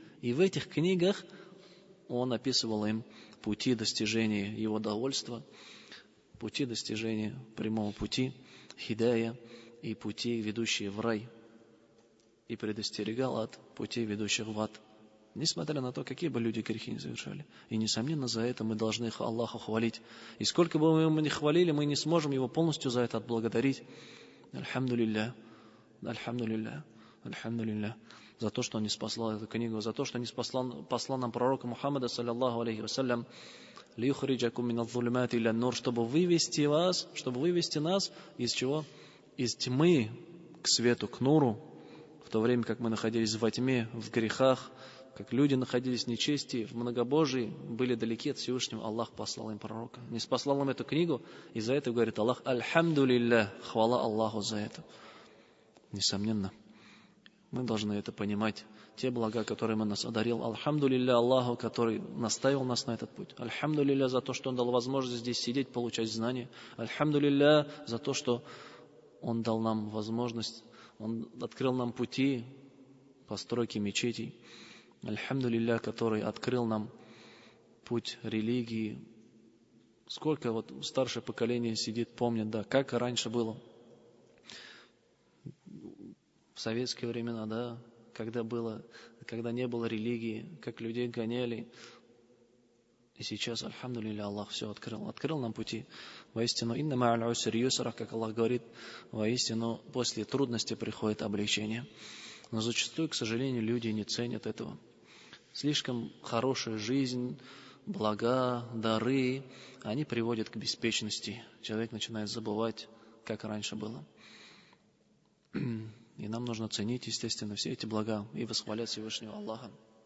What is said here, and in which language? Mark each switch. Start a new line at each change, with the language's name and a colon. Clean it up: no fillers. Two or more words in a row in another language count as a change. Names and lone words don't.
Russian: И в этих книгах Он описывал им пути достижения Его довольства, пути достижения прямого пути, хидая, и пути, ведущие в рай. И предостерегал от путей, ведущих в ад. Несмотря на то, какие бы люди грехи не совершали. И, несомненно, за это мы должны Аллаху хвалить. И сколько бы мы Его ни хвалили, мы не сможем Его полностью за это отблагодарить.
Arabic: الحمد لله الحمد لله الحمد لله.
Russian: За то, что Он не спаслал эту книгу, за то, что не послал нам пророка Мухаммада,
Arabic: صلى الله عليه وسلم, ليخرجكم من الظلمات إلى النور,
Russian: чтобы вывести нас из чего? Из тьмы к свету, к нуру. В то время, как мы находились во тьме, в грехах, как люди находились в нечестии, в многобожии, были далеки от Всевышнего, Аллах послал им пророка. Не спаслал им эту книгу, и за это говорит Аллах:
Arabic: «الحمد لله»,
Russian: хвала Аллаху за это. Несомненно, мы должны это понимать. Те блага, которыми Он нас одарил.
Arabic: الحمد لله الله,
Russian: который наставил нас на этот путь.
Arabic: الحمد لله
Russian: за то, что Он дал возможность здесь сидеть, получать знания.
Arabic: الحمد لله
Russian: за то, что Он дал нам возможность, Он открыл нам пути постройки мечетей.
Arabic: الحمد لله,
Russian: который открыл нам путь религии. Сколько старшее поколение сидит, помнит, как раньше было. В советские времена, когда не было религии, как людей гоняли. И сейчас,
Arabic: الحمد لله,
Russian: Аллах все открыл. Открыл нам пути. Воистину,
Arabic: إن مع العسر يسرا,
Russian: как Аллах говорит, воистину, после трудности приходит облегчение. Но зачастую, к сожалению, люди не ценят этого. Слишком хорошая жизнь, блага, дары, они приводят к беспечности. Человек начинает забывать, как раньше было. И нам нужно ценить, естественно, все эти блага и восхвалять Всевышнего Аллаха.